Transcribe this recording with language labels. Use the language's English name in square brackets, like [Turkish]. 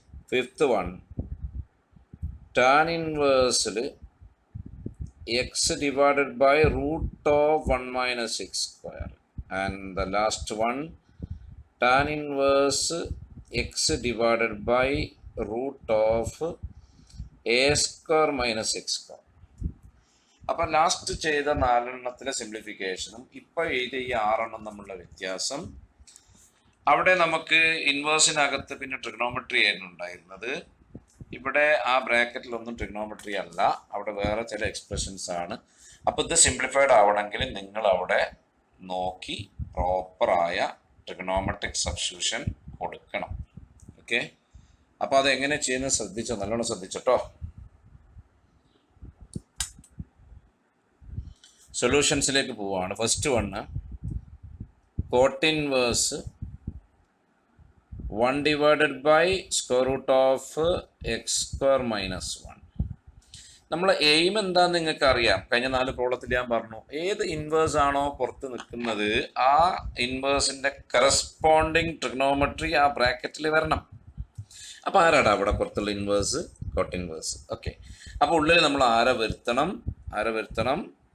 [English] Fifth one, tan inverse x divided by root of 1 minus x square. And the last one, tan inverse x divided by root of a square minus x square. [Malayalam] അപ്പം last ചെയ്ത 4എണ്ണത്തിലെ സിംപ്ലിഫിക്കേഷനും ഇപ്പോൾ എഴുതിയ ഈ 6 തമ്മിലുള്ള വ്യത്യാസം, അവിടെ നമുക്ക് ഇൻവേഴ്സിനകത്ത് പിന്നെ ട്രിഗണോമെട്രി ആയിരുന്നു ഉണ്ടായിരുന്നത്. ഇവിടെ ആ ബ്രാക്കറ്റിലൊന്നും ട്രിഗണോമെട്രി അല്ല, അവിടെ വേറെ ചില എക്സ്പ്രഷൻസ് ആണ്. അപ്പോൾ ഇത് സിംപ്ലിഫൈഡ് ആവണമെങ്കിൽ നിങ്ങൾ അവിടെ നോക്കി പ്രോപ്പറായ ട്രിഗണോമെട്രിക് സബ്സ്റ്റിറ്റ്യൂഷൻ കൊടുക്കണം. ഓക്കെ, അപ്പോൾ അതെങ്ങനെ ചെയ്യുന്നത് ശ്രദ്ധിച്ചോ, നല്ലോണം ശ്രദ്ധിച്ചോട്ടോ. സൊല്യൂഷൻസിലേക്ക് പോവുകയാണ്. [English] First one cot inverse 1 divided by square root of x square minus 1. [Malayalam] നമ്മളെ എയിം എന്താണെന്ന് നിങ്ങൾക്ക് അറിയാം. കഴിഞ്ഞ 4 പ്രോബ്ലത്തിൽ ഞാൻ പറഞ്ഞു, ഏത് ഇൻവേഴ്സ് ആണോ പുറത്ത് നിൽക്കുന്നത് ആ ഇൻവേഴ്സിൻ്റെ കറസ്പോണ്ടിങ് ട്രിഗണോമെട്രി ആ ബ്രാക്കറ്റിൽ വരണം. അപ്പോൾ ആരാടാ അവിടെ പുറത്തുള്ള ഇൻവേഴ്സ്? cot inverse. ഓക്കെ, അപ്പോൾ ഉള്ളിൽ നമ്മൾ ആരെ വരുത്തണം?